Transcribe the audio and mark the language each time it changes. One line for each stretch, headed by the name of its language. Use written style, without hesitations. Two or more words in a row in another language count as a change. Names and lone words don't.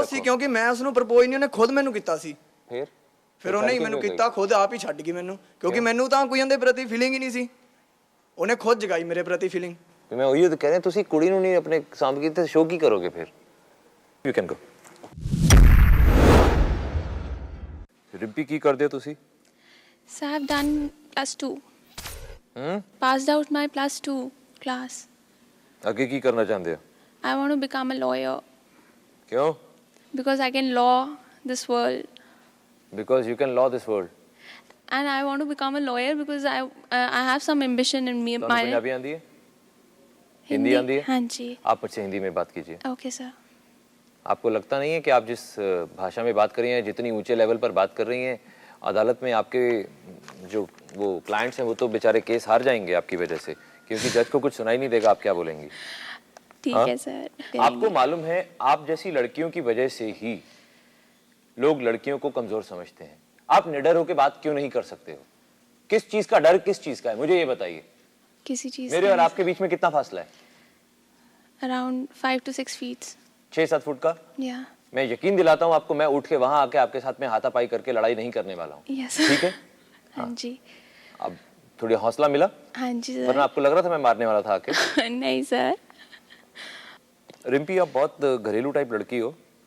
Punjabi: ਬਹੁਤ ਸੀ, ਕਿਉਂਕਿ ਮੈਂ ਉਸਨੂੰ ਪ੍ਰਪੋਜ਼ ਨਹੀਂ, ਉਹਨੇ ਖੁਦ ਮੈਨੂੰ ਕੀਤਾ ਸੀ। ਫਿਰ ਉਹਨੇ ਹੀ ਮੈਨੂੰ ਕੀਤਾ, ਖੁਦ ਆਪ ਹੀ ਛੱਡ ਗਈ ਮੈਨੂੰ, ਕਿਉਂਕਿ ਮੈਨੂੰ ਤਾਂ ਕੋਈ ਉਹਦੇ ਪ੍ਰਤੀ ਫੀਲਿੰਗ ਹੀ ਨਹੀਂ ਸੀ। ਉਹਨੇ ਖੁਦ ਜਗਾਈ ਮੇਰੇ ਪ੍ਰਤੀ ਫੀਲਿੰਗ। ਮੈਂ ਉਹੀ ਤਾਂ ਕਹਿ ਰਿਹਾ, ਤੁਸੀਂ ਕੁੜੀ ਨੂੰ ਨਹੀਂ ਆਪਣੇ ਸਾਂਭ ਕੇ ਤੇ ਸ਼ੋਅ ਕੀ ਕਰੋਗੇ ਫਿਰ?
English: You can go.
Punjabi: ਰਿੰਪੀ ਕੀ ਕਰਦੇ ਹੋ ਤੁਸੀਂ?
English: So I've done +2. Passed out my +2 class.
Punjabi: ਅੱਗੇ ਕੀ ਕਰਨਾ ਚਾਹੁੰਦੇ ਹੋ?
English: I want to become a lawyer
Punjabi: ਕਿਉਂ?
English: because I can law this world. Because you can law this world. And I want to become a lawyer because I have some ambition in me.
Punjabi: ਤੁਹਾਨੂੰ ਪੰਜਾਬੀ
Hindi: आती है? हिंदी आती है? हाँ जी। आप मुझसे हिंदी में बात कीजिए।
English: Okay sir.
Hindi: आपको लगता नहीं है कि आप जिस भाषा में बात कर रही हैं, जितनी ऊंचे लेवल पर बात कर रही हैं, अदालत में आपके जो वो क्लाइंट्स हैं वो तो बेचारे केस हार जाएंगे आपकी वजह से, क्योंकि जज को कुछ सुनाई नहीं देगा आप क्या बोलेंगी। ठीक है सर। आपको मालूम है आप जैसी लड़कियों की वजह से ही लोग लड़कियों को कमजोर समझते हैं। आप निडर होकर बात क्यों नहीं कर सकते हो? किस चीज का डर, किस चीज का है, मुझे ये बताइए। किसी चीज मेरे और आपके बीच में कितना फासला है?
English: Around 5 to 6 feet.
Hindi: 6-7 फुट का।
English: Yeah.
Hindi: मैं यकीन दिलाता हूँ आपको, मैं उठ के वहां आके आपके साथ में हाथापाई करके लड़ाई नहीं करने वाला हूँ।
English: Yes.
Hindi: ठीक है? हाँ जी। अब थोड़ी हौसला मिला, हाँ जी वरना आपको लग रहा था मैं मारने वाला था आके। सर। नहीं सर। रिम्पी आप बहुत घरेलू टाइप लड़की हो।